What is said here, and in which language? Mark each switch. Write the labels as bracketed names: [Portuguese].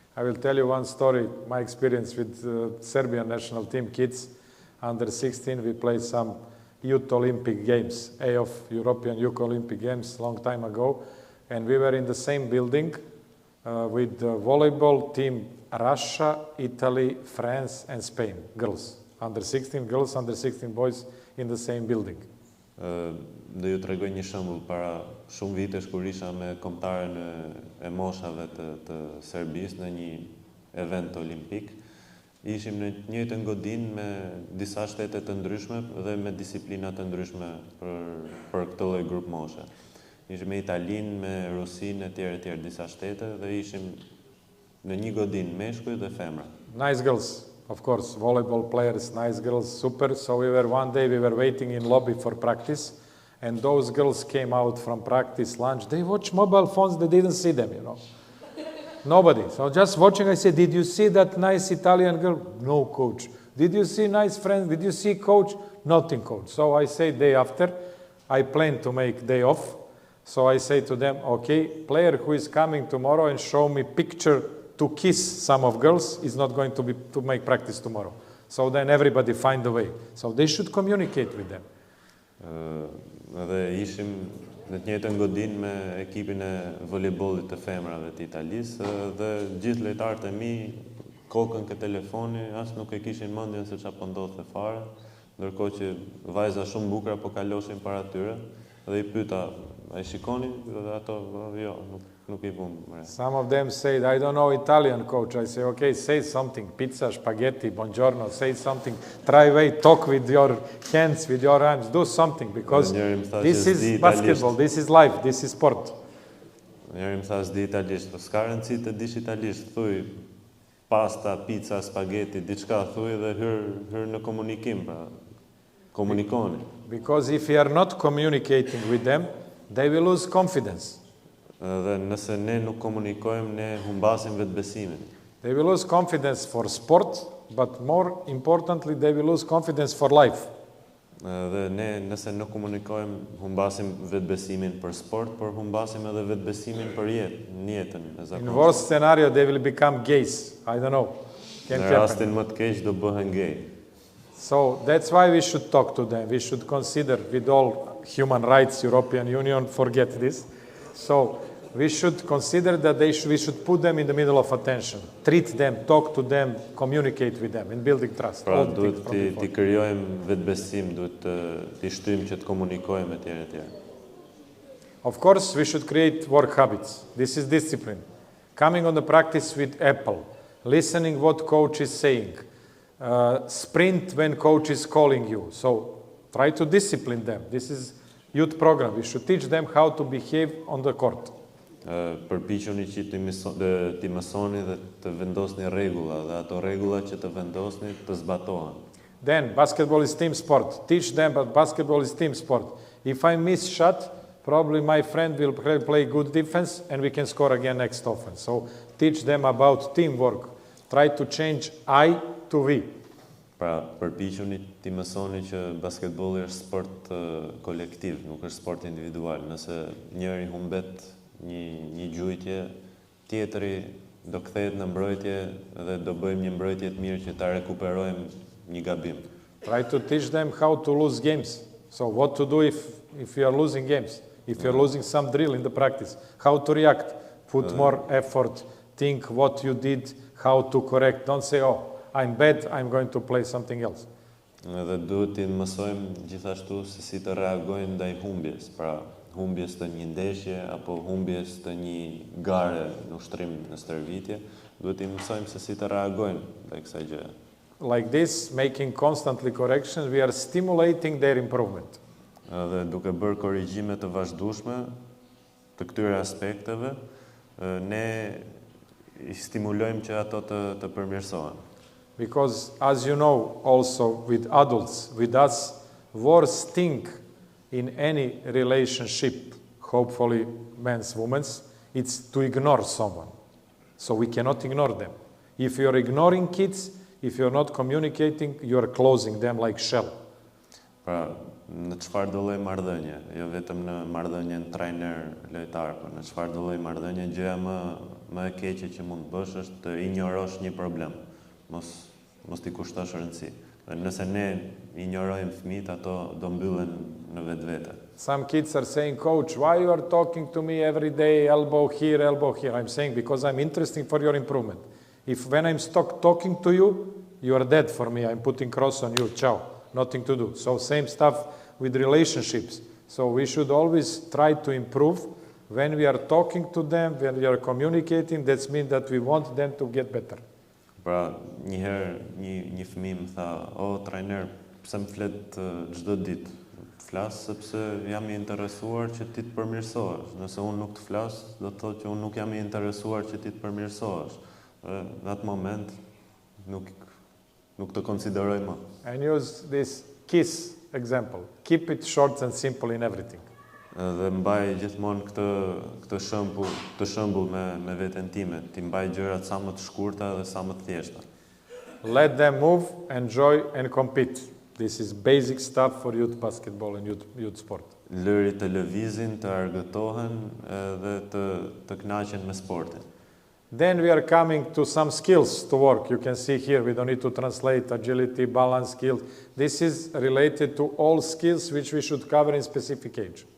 [English] I will tell you one story, my experience with Serbian national team kids, under 16, we played some Youth Olympic Games, of European Youth Olympic Games, long time ago, and we were in the same building with the volleyball team Russia, Italy, France, and Spain, girls. Under 16 girls, under 16 boys in the same building. [Albanian] Do ju tregoj një shembull para shumë vitesh kur isha me kombëtaren e moshave të Serbisë në një event olimpik. Ishim në të njëjtën godinë me disa shtete të ndryshme dhe me disiplina të ndryshme për këtë lloj grup moshe. Ishim me Italinë, me Rusinë etj. Disa shtete dhe ishim në një godinë meshkuj dhe femra. [English] Nice girls. Of course, volleyball players, nice girls, super. So one day we were waiting in lobby for practice, and those girls came out from practice lunch. They watched mobile phones, they didn't see them, you know. Nobody. So just watching, I said, did you see that nice Italian girl? No, coach. Did you see nice friends? Did you see coach? Nothing, coach. So I say day after, I plan to make day off. So I say to them, okay, player who is coming tomorrow and show me picture to kiss some of girls is not going to make practice tomorrow. So then everybody find a way. So they should communicate with them. [Albanian] Dhe ishim në të njëjtën godinë me ekipin e voleybollit të femrave të Italisë dhe gjithë lojtarët e mi kokën ke telefoni, as nuk e kishin mendjen se çfarë po ndodhte fare, ndërkohë që vajza shumë bukura po kaloshin para tyre dhe i pyeta, a i shikoni? Dhe ato, jo, nuk i vëmë. [English] Some of them say, I don't know Italian, coach. I say, okay, say something. Pizza, spaghetti, buongiorno, say something. Try away, talk with your hands, with your arms. Do something, because this is basketball, this is life, this is sport. [Albanian] Njëri më thash di italisht, po s'ka rëndësi të dish italisht, thuj pasta, pizza, spaghetti, diçka thuj dhe hyr në komunikim, pra komunikoni. [English] Because if we are not communicating with them, they will lose confidence. [Albanian] Dhe nëse ne nuk komunikojmë, ne humbasim vetbesimin. [English] They will lose confidence for sport, but more importantly, they will lose confidence for life. [Albanian] Dhe ne nëse nuk komunikojmë, humbasim vetbesimin për sport, por humbasim edhe vetbesimin për jetën e zakonshme. [English] In worst scenario, they will become gays. I don't know. [Albanian] Në rastin më të keq do bëhen gay. [English] So that's why we should talk to them. We should consider with all human rights, European Union, forget this. So we should consider that we should put them in the middle of attention. Treat them, talk to them, communicate with them, in building trust. [Albanian] Pra duhet t'i krijojmë vetbesim, duhet t'i shtyjmë që të komunikojmë etj. [English] Of course, we should create work habits. This is discipline. Coming on the practice with Apple, listening what coach is saying, sprint when coach is calling you. So try to discipline them. This is youth program. We should teach them how to behave on the court. [Albanian] Përpiquni që t'i mësoni dhe të vendosni rregulla dhe ato rregulla që të vendosni të zbatohen. [English] Then basketball is team sport. Teach them that basketball is team sport. If I miss shot, probably my friend will play good defense and we can score again next offense. So teach them about teamwork. Try to change I to we. [Albanian] Pra, përpiquni t'i mësoni që basketbolli është sport kolektiv, nuk është sport individual. Nëse njëri humbet një gjujtje, tjetri do kthehet në mbrojtje dhe do bëjmë një mbrojtje të mirë që ta rekuperojmë një gabim. [English] Try to teach them how to lose games. So what to do if you are losing games, if you are losing some drill in the practice, how to react, put more effort, think what you did, how to correct. Don't say, oh, I'm bad, I'm going to play something else. [Albanian] Dhe duhet t'i mësojmë gjithashtu se si të reagojnë ndaj humbjes, pra humbjes të një ndeshje apo humbjes të një gare në ushtrim në stërvitje, duhet t'i mësojmë se si të reagojnë ndaj kësaj gjë. [English] Like this, making constantly corrections, we are stimulating their improvement. [Albanian] Dhe duke bërë korrigjime të vazhdueshme të këtyre aspekteve, ne I stimulojmë që ato të përmirësohen. [English] Because, as you know, also with adults, with us, worst thing in any relationship, hopefully men's, women's, it's to ignore someone. So we cannot ignore them. If you're ignoring kids, if you're not communicating, you're closing them like shell. [Albanian] Pra, në çfarë do lloj marrëdhënie, jo vetëm në marrëdhënien trajner-lojtar, por në çfarë do lloj marrëdhënie, gjëja më e keqe që mund të bësh është të injorosh një problem, mos t'i kushtosh rëndësi. Nëse ne injorojmë fëmijët, ato do mbyllen në vetvete. [English] Some kids are saying, coach, why you are talking to me every day, elbow here, elbow here? I'm saying, because I'm interested for your improvement. If when I'm stuck talking to you, you are dead for me, I'm putting cross on you, ciao, nothing to do. So same stuff with relationships. So we should always try to improve. When we are talking to them, when we are communicating, that means that we want them to get better. [Albanian] Pra, njëherë një fëmijë më tha, o, trajner, pse më flet çdo ditë? Flas sepse jam I interesuar që ti të përmirësohesh. Nëse unë nuk të flas, do të thotë që unë nuk jam I interesuar që ti të përmirësohesh. Në atë moment nuk të konsideroj më. [English] And use this KISS example. Keep it short and simple in everything. [Albanian] Dhe mbaj gjithmonë këtë shembull me veten time, ti mbaj gjërat sa më të shkurta dhe sa më të thjeshta. [English] Let them move, enjoy and compete. This is basic stuff for youth basketball and youth sport. [Albanian] Lëri të lëvizin, të argëtohen dhe të kënaqen me sportin. [English] Then we are coming to some skills to work. You can see here, we don't need to translate agility, balance skills. This is related to all skills which we should cover in specific age.